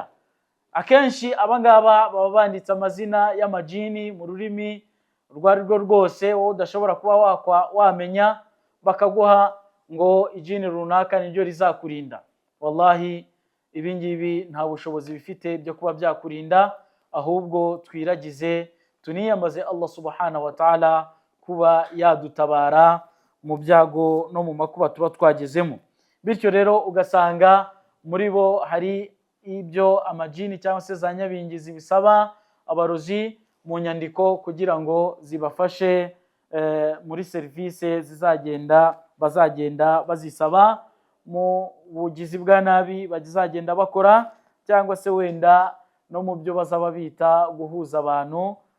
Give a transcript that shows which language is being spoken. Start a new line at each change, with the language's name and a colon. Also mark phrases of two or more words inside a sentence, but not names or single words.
Kinyarwanda: Akenshi abangaba baba banditse amazina y'amajini mu rurimi urwo ari rwo rwose wowe udashobora kuba wamenya, bakaguha ngo ijini runaka niryo rizakurinda. Wallahi ibi ngibi nta bushobozi bifite byo kuba byakurinda, ahubwo twiragize tuniyambaze
Arabic: الله سبحانه وتعالى
Kinyarwanda: kuba yadutabara mu byago no mu makuba tuba twagezemo. Bityo rero ugasanga muri bo hari ibyo amajini cyangwa se za nyabingi zibisaba abarozi mu nyandiko kugira ngo zibafashe muri serivisi bazagenda bazisaba mu bugizi bwa nabi bazagenda bakora, cyangwa se wenda no mu byo bazaba bita guhuza abantu